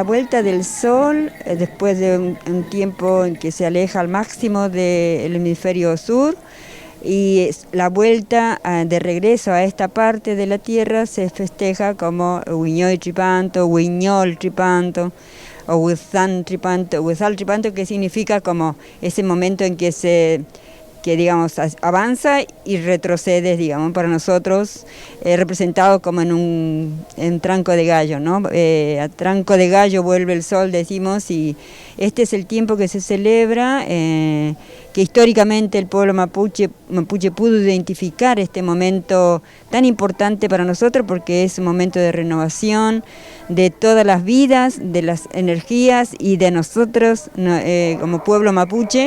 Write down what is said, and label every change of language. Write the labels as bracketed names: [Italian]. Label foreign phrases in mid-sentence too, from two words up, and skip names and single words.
[Spanish] vuelta del sol después de un tiempo en que se aleja al máximo del hemisferio sur, y la vuelta de regreso a esta parte de la tierra se festeja como Huiñoy Chipanto, Huiñol Chipanto o Huizán Chipanto, Huizal Chipanto, que significa como ese momento en que digamos avanza y retrocede, digamos, para nosotros representado como en tranco de gallo, ¿no? A tranco de gallo vuelve el sol, decimos, y este es el tiempo que se celebra, que históricamente el pueblo mapuche pudo identificar este momento tan importante para nosotros, porque es un momento de renovación de todas las vidas, de las energías y de nosotros como pueblo mapuche.